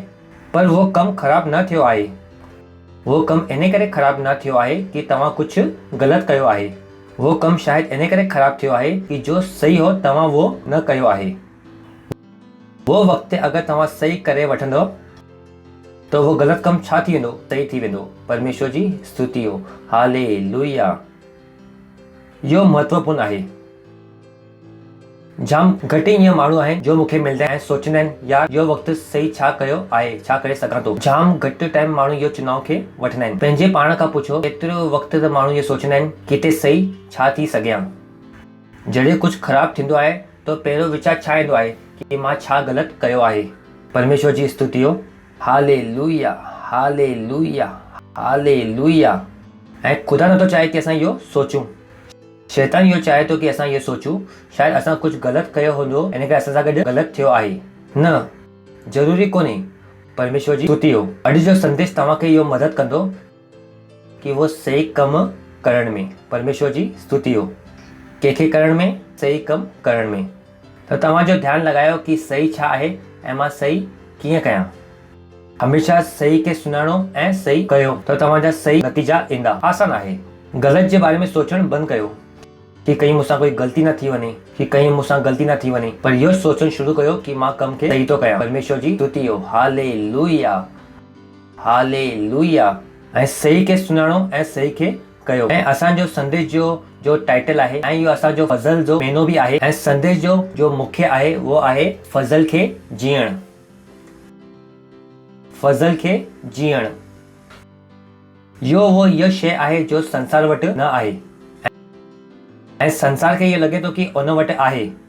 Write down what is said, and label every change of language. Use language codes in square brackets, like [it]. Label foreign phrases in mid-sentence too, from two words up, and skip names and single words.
[sd] पर उहो कमु ख़राबु न थियो आहे। उहो कमु इन करे ख़राबु न थियो आहे कि तव्हां कुझु ग़लति कयो आहे। उहो कमु शायदि इन करे ख़राबु थियो आहे कि जो सही हो तव्हां उहो न कयो आहे। उहो वक़्तु अगरि तव्हां सही करे वठंदव त उहो ग़लति कमु छा थी वेंदो, सही थी वेंदो। परमेश्वर जी स्तुति हो, हालेलुया। इहो महत्वपूर्ण आहे। जाम घटि ईअं माण्हू आहिनि जो मूंखे मिलंदा आहिनि ऐं सोचींदा आहिनि यार इहो वक़्तु सही छा कयो आहे, छा करे सघां थो। जाम घटि टाइम माण्हू इहो चुनाव खे वठंदा आहिनि। पंहिंजे पाण खां पुछो, एतिरो वक़्तु त माण्हू इहो सोचींदा आहिनि कि हिते सही छा थी सघियां। जॾहिं कुझु ख़राबु थींदो आहे त पहिरियों वीचार छा ईंदो आहे कि मां छा ग़लति कयो आहे। परमेश्वर जी स्तुति हो, हालेलुया, हालेलुया, हालेलुया। ऐं ख़ुदा नथो चाहे कि असां इहो सोचूं। शैतान इहो चाहे थो कि असां इहो सोचूं शायदि असां कुझु ग़लति कयो हूंदो इन करे असां सां गॾु ग़लति थियो आहे। न, ज़रूरी कोन्हे। परमेश्वर जी स्तुति हो। अॼु जो संदेश तव्हांखे इहो मदद कंदो कि उहो सही कमु करण में। परमेश्वर जी स्तुति हो। कंहिंखे करण में, सही कमु करण में। त तव्हांजो ध्यानु लॻायो कि सही छा आहे ऐं मां सही कीअं कयां। हमेशह सही खे सुञाणो ऐं सही कयो त तव्हांजा सही नतीजा ईंदा। आसान आहे। ग़लति जे बारे में सोचणु बंदि कयो कि कहीं मूंसां कोई ग़लती न थी वञे, कि कहीं मूंसां ग़लती न थी वञे, पर इहो सोचणु शुरू कयो कि मां कम खे सही थो कयां। परमेश्वर जी स्तुति हो, हालेलुया, हालेलुया। ऐं सही खे सुञाणो ऐं सही खे कयो। ऐं असांजो संदेश जो टाइटल आहे ऐं इहो असांजो फज़ल जो महीनो बि आहे। ऐं संदेश जो मुख्य आहे उहो आहे फज़ल खे जीअण। फज़ल खे जीअण। इहो शइ आहे जो संसार वटि न आहे ऐं संसार खे इहो लॻे थो कि उन वटि आहे।